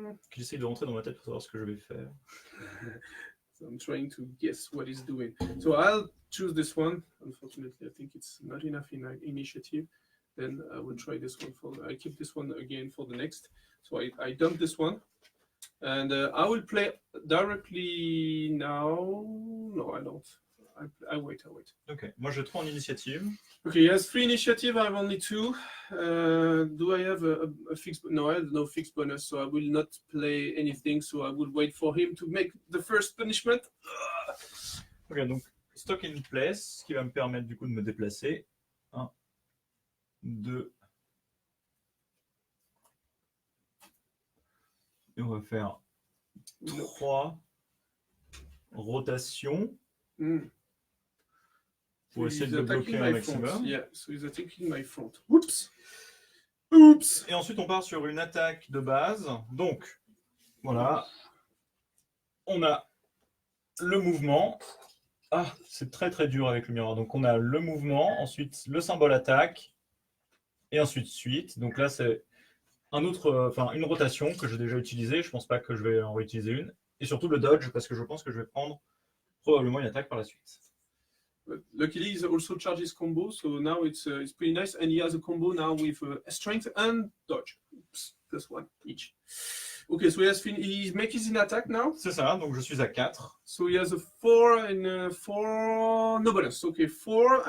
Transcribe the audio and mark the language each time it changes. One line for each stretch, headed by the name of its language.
French: Qu'il essaye de rentrer dans ma tête pour savoir ce que je vais faire.
English: So I'm trying to guess what he's doing. So I'll choose this one. Unfortunately, I think it's not enough in initiative. Then I will try this one. I keep this one again for the next. So I dump this one. And I will play directly now. No, I don't. I wait.
French: Ok, moi j'ai 3 en initiative.
English: Okay, he has 3 initiative. I have only 2. Do I have a fixed? No, I have no fixed bonus, so I will not play anything. So I will wait for him to make the first punishment.
French: Ok, donc stock in place, ce qui va me permettre du coup de me déplacer. 1, 2. Et on va faire 3 rotations. Pour essayer de bloquer un maximum.
English: Yeah, so he's attacking my front. Oups. Oups.
French: Et ensuite, on part sur une attaque de base. Donc, voilà. On a le mouvement. Ah, c'est très très dur avec le miroir. Donc, on a le mouvement, ensuite le symbole attaque, et ensuite suite. Donc là, c'est une rotation que j'ai déjà utilisée. Je ne pense pas que je vais en réutiliser une. Et surtout le dodge, parce que je pense que je vais prendre probablement une attaque par la suite.
English: Luckily, he also charges combo, so now it's pretty nice. And he has a combo now with strength and dodge. Oops, +1 each. Okay, so he makes his attack now.
French: C'est ça, donc je suis à 4.
English: So he has a 4 and 4 no bonus. Okay, 4.